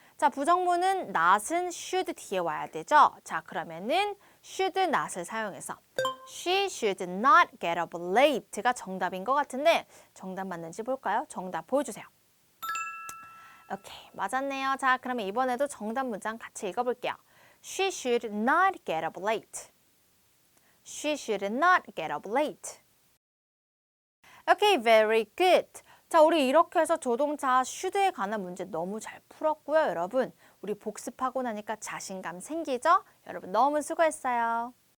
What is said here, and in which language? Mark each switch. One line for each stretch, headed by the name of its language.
Korean: 자, 부정문은 not은 should 뒤에 와야 되죠. 자, 그러면은 should not을 사용해서
English: she should not get up late
Korean: 가 정답인 것 같은데 정답 맞는지 볼까요? 정답 보여주세요. 오케이, 맞았네요. 자, 그러면 이번에도 정답 문장 같이 읽어볼게요.
English: She should not get up late. She should not get up late. Okay, very good.
Korean: 자, 우리 이렇게 해서 조동사 should에 관한 문제 너무 잘 풀었고요, 여러분. 우리 복습하고 나니까 자신감 생기죠? 여러분 너무 수고했어요.